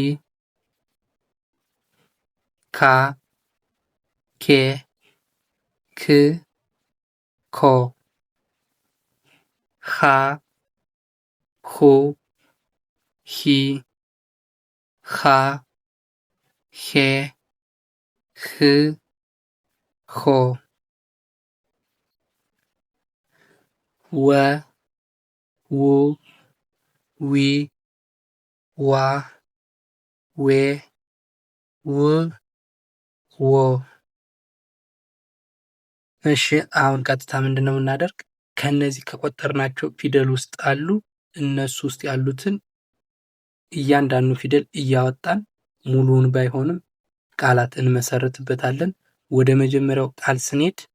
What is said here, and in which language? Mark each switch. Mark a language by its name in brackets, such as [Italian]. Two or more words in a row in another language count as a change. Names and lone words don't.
[Amharic] ካ፣ ኬ፣ ክ፣ ኮ፣ ኻ፣ ሁ፣ ሂ፣ ሃ፣ ሄ፣ ህ፣ ሆ፣ ወ፣ ው፣ ዊ፣ ዋ፣ ዌ፣ ው፣ ዎ። እሺ አሁን ቀጥታ ምንድነው የምናደርግ? ከነዚህ ከቆጠርናቸው ፊደል ውስጥ አሉ እነሱ ውስጥ ያሉትን እያንዳንዱ ፊደል እያወጣን ሙሉውን ባይሆንም ቃላት እንመሰርትበታለን። ወደ መጀመሪያው ቃል ስንሄድ